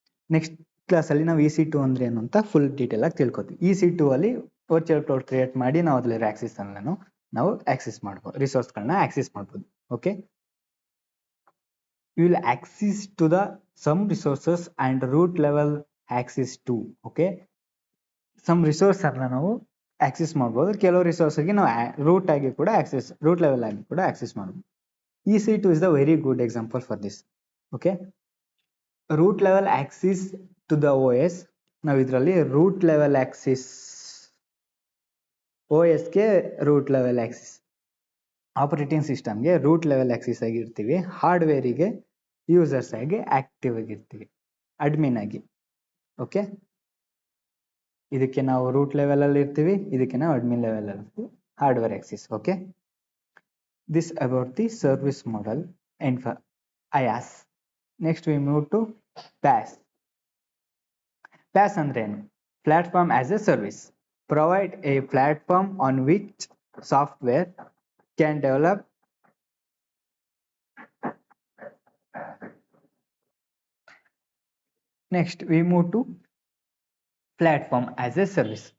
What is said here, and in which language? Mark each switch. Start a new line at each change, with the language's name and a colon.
Kannada: Next ಕ್ಲಾಸಲ್ಲಿ ನಾವು EC2 ಅಂದ್ರೆ ಏನು ಅಂತ ಫುಲ್ ಡೀಟೇಲ್ ಆಗಿ ತಿಳ್ಕೊತೀವಿ. EC2 ಅಲ್ಲಿ ವರ್ಚುವಲ್ ಕ್ಲೌಡ್ ಕ್ರಿಯೇಟ್ ಮಾಡಿ ನಾವು ಅದರಲ್ಲಿ ಆಕ್ಸೆಸ್ ಅನ್ನು ನಾವು ಆಕ್ಸೆಸ್ ಮಾಡ್ಬೋದು, ರಿಸೋರ್ಸ್ಗಳನ್ನ ಆಕ್ಸೆಸ್ ಮಾಡ್ಬೋದು.
English: Okay, you will access to the some resources and root level access to.
Kannada: okay, some resource ಅನ್ನ ನಾವು ಆಕ್ಸೆಸ್ ಮಾಡ್ಬೋದು. ಕೆಲವು ರಿಸೋರ್ಸ್ಗೆ ನಾವು ರೂಟ್ ಆಗಿ ಕೂಡ ರೂಟ್ ಲೆವೆಲ್ ಆಗಿ ಕೂಡ ಆಕ್ಸೆಸ್ ಮಾಡ್ಬೋದು.
English: EC2 is the very good example for this. okay, root level access to the OS.
Kannada: ನಾವು ಇದರಲ್ಲಿ ರೂಟ್ ಲೆವೆಲ್ ಆಕ್ಸೆಸ್, OS ಗೆ ರೂಟ್ ಲೆವೆಲ್ ಆಕ್ಸೆಸ್, ಆಪರೇಟಿಂಗ್ ಸಿಸ್ಟಮ್ಗೆ ರೂಟ್ ಲೆವೆಲ್ ಆಕ್ಸೆಸ್ ಆಗಿರ್ತೀವಿ, ಹಾರ್ಡ್ವೇರಿಗೆ ಯೂಸರ್ಸ್ ಆಗಿ ಆಕ್ಟಿವ್ ಆಗಿರ್ತೀವಿ, ಅಡ್ಮಿನ್ ಆಗಿ. ಓಕೆ, ಇದಕ್ಕೆ ನಾವು ರೂಟ್ ಲೆವೆಲ್ ಅಲ್ಲಿ ಇರ್ತೀವಿ, ಇದಕ್ಕೆ ನಾವು ಅಡ್ಮಿನ್ ಲೆವೆಲ್ ಅಲ್ಲಿ ಇರ್ತೀವಿ, hardware access.
English: Okay, this about the service model and IaaS. Next we move to PaaS. PaaS
Kannada: ಅಂದ್ರೆ ಏನು?
English: Platform as a service. Provide a platform on which software can develop next we move to platform as a service.